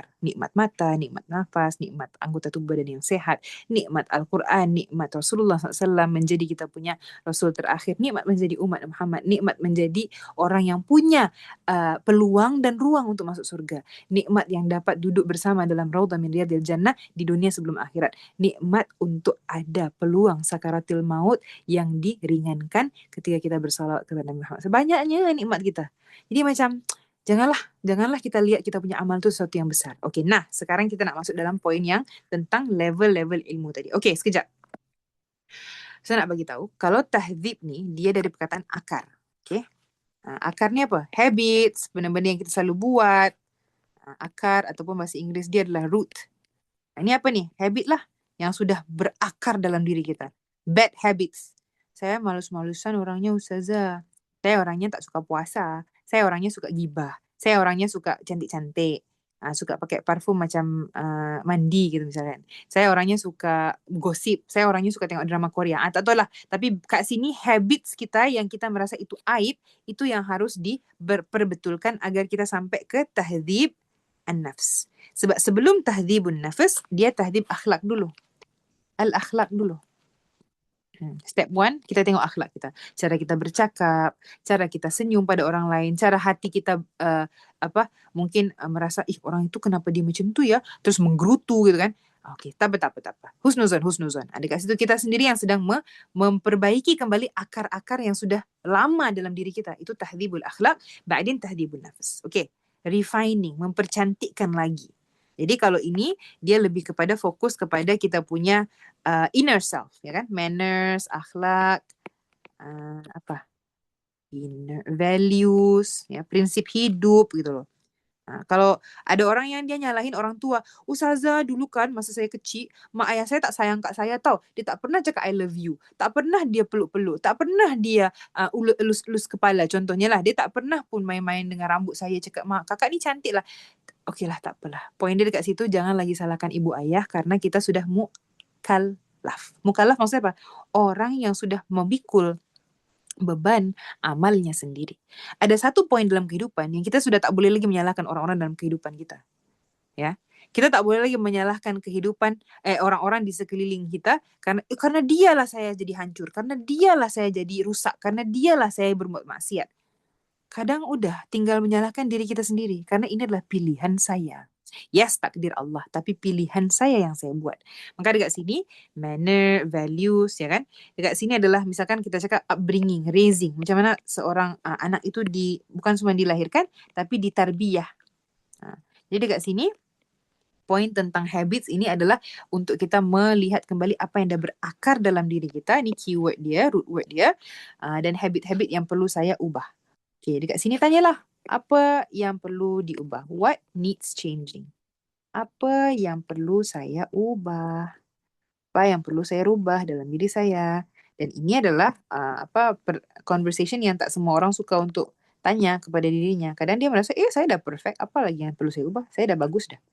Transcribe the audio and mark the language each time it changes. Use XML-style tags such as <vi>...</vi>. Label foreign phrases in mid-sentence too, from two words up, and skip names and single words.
<ms>Nikmat mata, nikmat nafas, nikmat anggota tubuh badan yang sehat, nikmat Al-Quran, nikmat Rasulullah SAW menjadi kita punya Rasul terakhir, nikmat menjadi umat Muhammad, nikmat menjadi orang yang punya peluang dan ruang untuk masuk surga, nikmat yang dapat duduk bersama dalam</ms> <ar>روضة من رياض الجنة</ar> <ms>di dunia sebelum akhirat, nikmat untuk ada peluang sakaratil maut yang diringankan ketika kita bersalawat kepada Nabi Muhammad. Sebanyaknya nikmat kita. Jadi macam janganlah kita lihat kita punya amal itu sesuatu yang besar. Okey, nah sekarang kita nak masuk dalam poin yang tentang level-level ilmu tadi. Okey, sekejap. Saya nak bagi tahu kalau tahdzib ni dia dari perkataan akar. Okey. Akar ni apa? Habits, benda-benda yang kita selalu buat. Akar ataupun bahasa Inggeris dia adalah root. Ini apa ni? Habit lah yang sudah berakar dalam diri kita.</ms> <en>Bad habits.</en> <ms>Saya malus-malusan orangnya Ustazah. Saya orangnya tak suka puasa. Saya orangnya suka gibah. Saya orangnya suka cantik-cantik. Suka pakai parfum macam mandi gitu misalkan. Saya orangnya suka gosip. Saya orangnya suka tengok drama Korea. Tak tahu lah. Tapi kat sini habits kita yang kita merasa itu aib, itu yang harus diperbetulkan agar kita sampai ke</ms> <ar>تهذيب النفس.</ar> <ms>Sebab sebelum</ms> <ar>تهذيب النفس,</ar> <ms>dia tahdzib akhlak dulu. Al-akhlak dulu. Step 1, kita tengok akhlak kita. Cara kita bercakap, cara kita senyum pada orang lain, cara hati kita mungkin merasa orang itu kenapa dia macam tu ya, terus menggerutu gitu kan. Okey, tak apa. Husnuzon. Dekat situ kita sendiri yang sedang memperbaiki kembali akar-akar yang sudah lama dalam diri kita. Itu</ms> <ar>تهذيب الأخلاق بعدين تهذيب النفس.</ar> <ms>Okey, refining, mempercantikkan lagi. Jadi kalau ini dia lebih kepada fokus kepada kita punya</ms> <en>inner self,</en> <ms>ya kan? Manners, akhlak,</ms> <en>inner values,</en> <ms>ya, prinsip hidup gitu loh. Kalau ada orang yang dia nyalahin orang tua, Ustazah dulu kan masa saya kecil, mak ayah saya tak sayang kat saya tau. Dia tak pernah cakap</ms> <en>I love you.</en> <ms>Tak pernah dia peluk-peluk. Tak pernah dia elus-elus kepala. Contohnya lah, dia tak pernah pun main-main dengan rambut saya cakap, mak kakak ni cantik lah. Okey lah, tak apalah. Poin dia dekat situ, jangan lagi salahkan ibu ayah karena kita sudah mukallaf. Mukallaf maksudnya apa? Orang yang sudah memikul beban amalnya sendiri. Ada satu poin dalam kehidupan yang kita sudah tak boleh lagi menyalahkan orang-orang dalam kehidupan kita. Ya. Kita tak boleh lagi menyalahkan kehidupan orang-orang di sekeliling kita karena dialah saya jadi hancur, karena dialah saya jadi rusak, karena dialah saya berbuat maksiat. Kadang udah tinggal menyalahkan diri kita sendiri karena ini adalah pilihan saya. Yes, takdir Allah, tapi pilihan saya yang saya buat. Maka dekat sini, manner, values, ya kan? Dekat sini adalah misalkan kita cakap</ms> <en>upbringing, raising.</en> <ms>Macam mana seorang anak itu bukan cuma dilahirkan, tapi ditarbiyah. Jadi dekat sini, Poin tentang habits ini adalah untuk kita melihat kembali apa yang dah berakar dalam diri kita. Ini keyword dia,</ms> <en>root word</en> <ms>dia. Dan habit-habit yang perlu saya ubah. Okay, dekat sini tanyalah. Apa yang perlu diubah?</ms> <en>What needs changing?</en> <ms>Apa yang perlu saya ubah? Apa yang perlu saya rubah dalam diri saya? Dan ini adalah conversation yang tak semua orang suka untuk tanya kepada dirinya. Kadang dia merasa, saya dah perfect, apa lagi yang perlu saya ubah? Saya dah bagus dah.</ms>